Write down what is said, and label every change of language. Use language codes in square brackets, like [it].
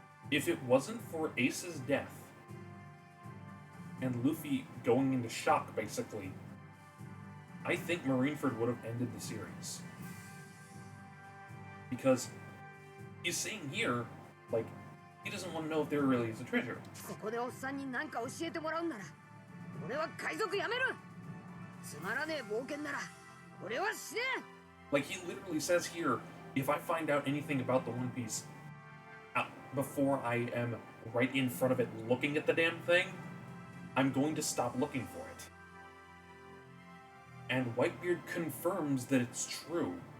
[en] If it wasn't for Ace's death, and Luffy going into shock, basically, I think Marineford would have ended the series. Because he's saying here, like, he doesn't want to know if there really is a treasure. [ja] ここでおっさんに何か教えてもらうんなら、俺は海賊やめる。つまらねえ冒険なら、俺は死ね。 [en] Like, he literally says here, if I find out anything about the One Piece before I am right in front of it looking at the damn thing, I'm going to stop looking for it. And Whitebeard confirms that it's true.